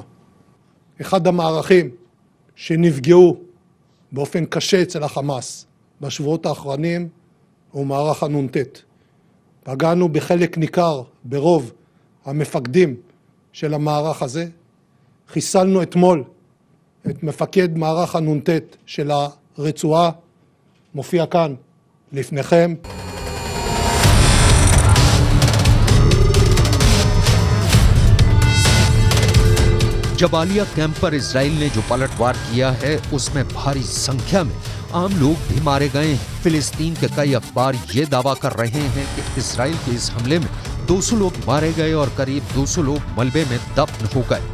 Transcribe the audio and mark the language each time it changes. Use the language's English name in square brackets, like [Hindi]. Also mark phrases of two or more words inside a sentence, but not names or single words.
[Hebrew] אחד המערכים שנפגעו באופן קשה אצל החמאס בשבועות האחרונים הוא מערך הנ"ט. פגענו בחלק ניכר ברוב המפקדים של המערך הזה. חיסלנו אתמול את מפקד מערך הנ"ט של הרצועה, מופיע כאן לפניכם. [Hindi] जबालिया कैंप पर इसराइल ने जो पलटवार किया है उसमें भारी संख्या में आम लोग भी मारे गए हैं। फिलिस्तीन के कई अखबार ये दावा कर रहे हैं कि इसराइल के इस हमले में 200 लोग मारे गए और करीब 200 लोग मलबे में दफन हो गए।